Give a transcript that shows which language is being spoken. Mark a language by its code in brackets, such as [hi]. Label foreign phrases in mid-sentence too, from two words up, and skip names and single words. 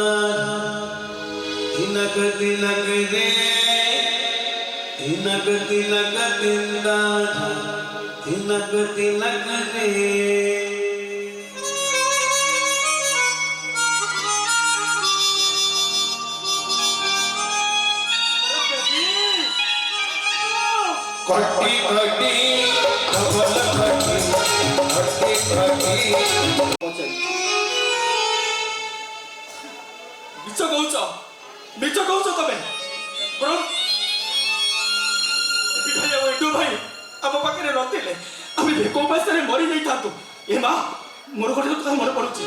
[or] दिनक दिनक रे, दिनक दिनक चिंता, दिनक दिनक रे। कटी कटी डबल कटी, कटी कटी। ମିଛ କହୁଛ ତମେ। ଭାଇ ଆମ ପାଖରେ ନଥିଲେ ଆମେ ଭେକ ଉପାସରେ ମରି ଯାଇଥାନ୍ତୁ। ଏ ମା, ମୋର ଗୋଟେ କଥା ମନେ ପଡୁଛି।